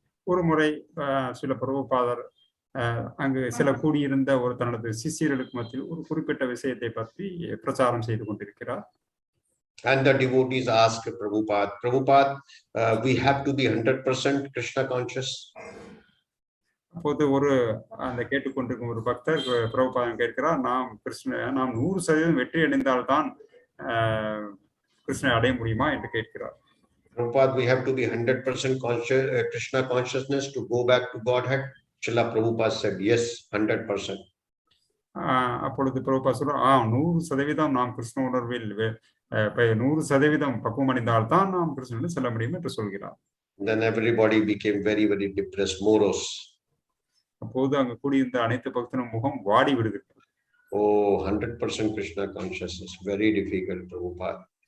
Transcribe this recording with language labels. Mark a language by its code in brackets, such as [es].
[ta] ஒரு முறை சில பிரபுபாதர் அங்கு சில கூடியிருந்த ஒரு தனது சிஷ்யர்களுக்கு மத்தியில் ஒரு குறிப்பிட்ட விஷயத்தை பற்றி பிரச்சாரம் செய்து கொண்டிருக்கிறார். [en] And the devotees asked Prabhupada, we have to be 100% Krishna conscious. [ta] அப்போது அந்த கேட்டுக்கொண்டிருக்கும் ஒரு பக்தர் பிரபுபாதன் கேட்கிறார், நாம் 100% வெற்றி அடைந்தால்தான் கிருஷ்ணனை அடைய முடியுமா என்று கேட்கிறார். [en] Prabhupada, we have to be 100% conscious, Krishna consciousness to go back to Godhead. Srila Prabhupada said, yes, 100%. [ta] அப்பொழுது பிரபுபா சொல்றார் 100% நாம் கிருஷ்ண உணர்வில் 100% பக்குவம் அடைந்தால் தான் நாம் கிருஷ்ணனுடன் செல்ல முடியும் என்று சொல்கிறார். [en] Then everybody became very, very depressed, morose. [ta] அப்போது அங்கு கூடியிருந்த அனைத்து பக்தனும் முகம் வாடி விடுகிறது. [en] Oh, 100% Krishna consciousness, very difficult, Prabhupada.